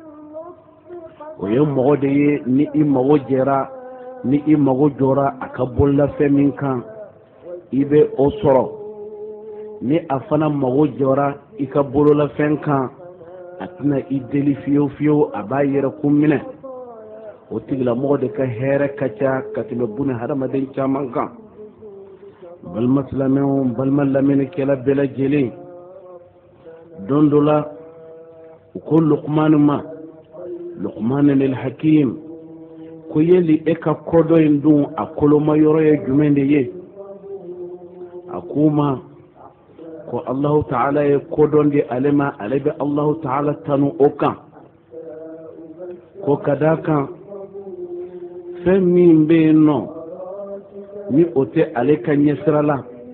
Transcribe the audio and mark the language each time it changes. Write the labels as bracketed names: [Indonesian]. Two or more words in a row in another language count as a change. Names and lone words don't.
[Bambara] o ye mɔgɔ de ye ni i mago jɛra ni i mago jɔra a ka bololafɛn min kan i bɛ o sɔrɔ ni a fana mago jɔra i ka bololafɛn kan a tɛna i deli fiyewu fiyewu a b'a yɛrɛ kun minɛ o tigilamɔgɔ de ka hɛrɛ ka ca ka tɛmɛ buna hadamaden caman kan balima silamɛw balima lamɛnnikɛla bɛɛ lajɛlen don dɔ la u ko luqman ma luqman lil hakim ko yeli e ka kodɔ in dun a koloma yɔrɔ ye jumɛn de ye a ko ma ko [Arabic] الله تعالى [Bambara] ye kodɔn di ale ma ale bɛ [Arabic] الله تعالى [Bambara] tanu o kan ko ka da kan fɛn min bɛ yen nɔ ni o tɛ ale ka ɲɛsira la